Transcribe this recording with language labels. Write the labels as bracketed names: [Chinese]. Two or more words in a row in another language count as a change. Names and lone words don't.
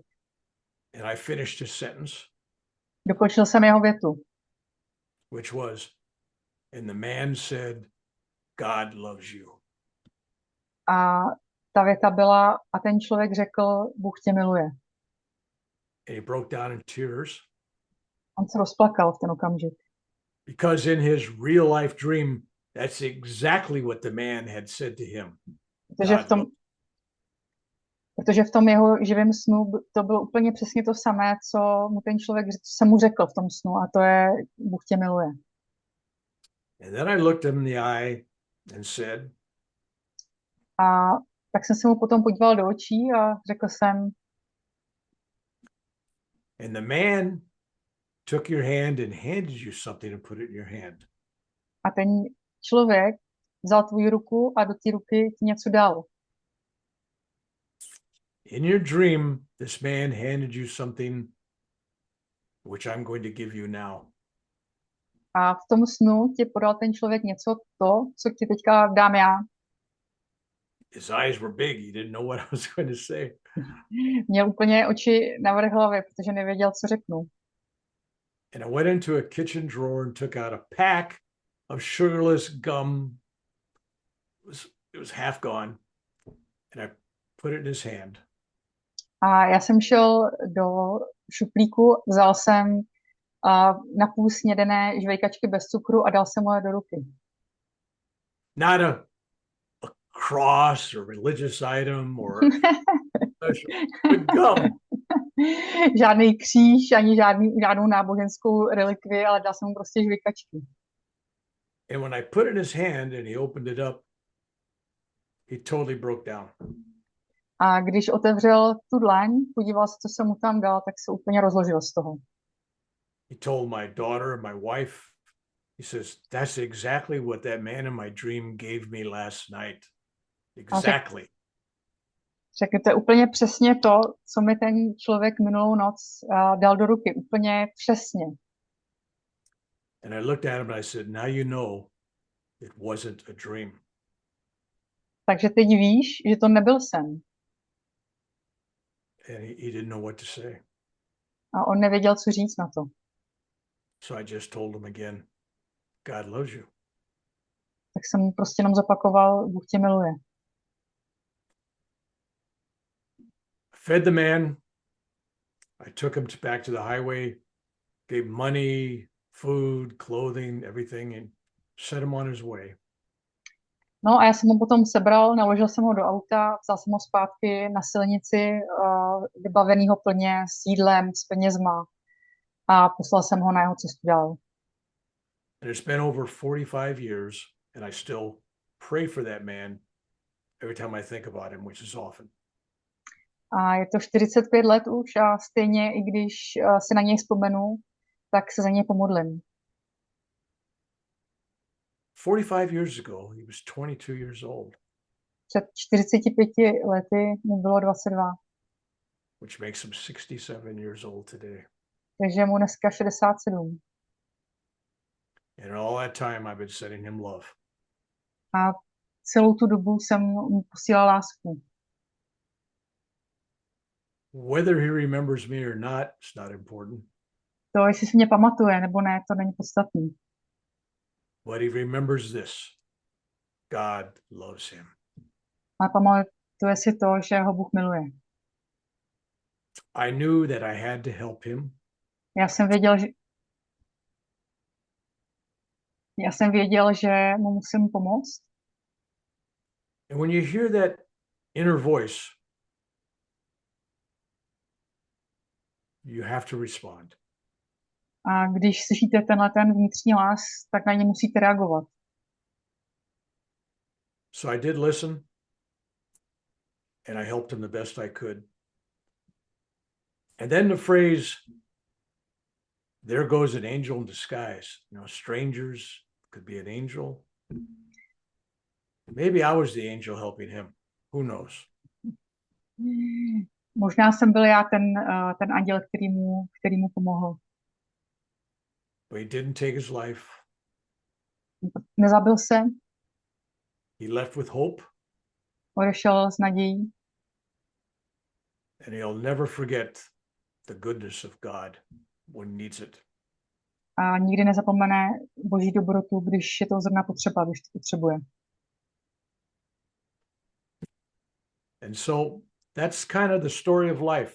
[English] And I finished his sentence. [Czech] Dokončil jsem jeho větu. [English] Which was, and the man said, God loves you. [Czech] A ta věta byla, a ten člověk řekl, Bůh tě miluje. [English] And he broke down in tears. [Czech] On se rozplakal v ten okamžik. [English] Because in his real life dream, that's exactly what the man had said to him. [Czech] Protože v tom jeho živém snu to bylo úplně přesně to samé, co mu ten člověk jsem mu řekl v tom snu, a to je, Bůh tě miluje. [English] And then I looked him in the eye and said, [Czech] a tak jsem se mu potom podíval do očí a řekl jsem, [English] and the man took your hand and handed you something and put it in your hand. [Czech] A ten člověk vzal tvou ruku a do té ruky ti něco dal. [English] in your dream, this man handed you something which I'm going to give you now. [Czech] A v tom snu ti podal ten člověk něco, co ti teďka dám já. [English] His eyes were big. He didn't know what I was going to say. [Czech] Měl úplně oči navrch hlavy, protože nevěděl, co řeknu. [English] And I went into a kitchen drawer and took out a pack of sugarless gum. It was half gone. And I put it in his hand. [Czech] A já jsem šel do šuplíku, vzal jsem napůl snědené žvejkačky bez cukru a dal jsem mu je do ruky. [English] Not a cross or religious item or but gum. [Czech] Žádný kříž, ani žádnou náboženskou relikvii, ale dal jsem mu prostě žvejkačky. [English] And when I put it in his hand and he opened it up, he totally broke down. [Czech] A když otevřel tu dlaň, podíval se, co jsem mu tam dal, tak se úplně rozložil z toho. [English] He told my daughter and my wife, he says, that's exactly what that man in my dream gave me last night. Exactly. [Czech] Řekl, to je úplně přesně to, co mi ten člověk minulou noc dal do ruky. Úplně přesně. [English] And I looked at him and I said, now you know it wasn't a dream. [Czech] Takže teď víš, že to nebyl sen. [English] And he didn't know what to say. [Czech] A on nevěděl, co říct na to. [English] So I just told him again, God loves you. [Czech] Tak jsem mu prostě jenom zopakoval, Bůh tě miluje. [English] Fed the man. I took him back to the highway, gave money, food, clothing, everything, and set him on his way. [Czech] No a já jsem ho potom sebral, naložil jsem ho do auta, vzal jsem ho zpátky na silnici, vybavenýho plně s jídlem, s penězma a poslal jsem ho na jeho cestu dál. [English] And it's been over 45 years, and I still pray for that man every time I think about him, which is often. [Czech] A je to 45 let už a stejně, i když si na něj vzpomenu, tak se za něj pomodlím. [English] 45 years ago, he was 22 years old. [Czech] Před 45 lety mu bylo 22. [English] Which makes him 67 years old today. [Czech] Takže mu dneska 67. [English] And all that time I've been sending him love. [Czech] A celou tu dobu jsem mu posílal lásku. [English] Whether he remembers me or not, it's not important. [Czech] To, jestli si mě pamatuje nebo ne, to není podstatný. [English] But he remembers this. God loves him. [Czech] Ale pamatuje si to, že ho Bůh miluje. [English] I knew that I had to help him. [Czech] Já jsem věděl, že mu musím pomoct. [English] And when you hear that inner voice, you have to respond. [Czech] A když slyšíte ten vnitřní hlas, tak na ně musíte reagovat. [English] So I did listen, and I helped him the best I could. And then the phrase, there goes an angel in disguise. You know, strangers could be an angel. Maybe I was the angel helping him. Who knows? [Czech] Možná jsem byl já ten anděl, který mu pomohl. [English] But he didn't take his life. [Czech] Nezabil se. [English] He left with hope. [Czech] Odešel s nadějí. [English] And he'll never forget the goodness of God when he needs it. [Czech] A nikdy nezapomene Boží dobrotu, když je to zrovna potřeba, když to potřebuje. [English] And so that's kind of the story of life.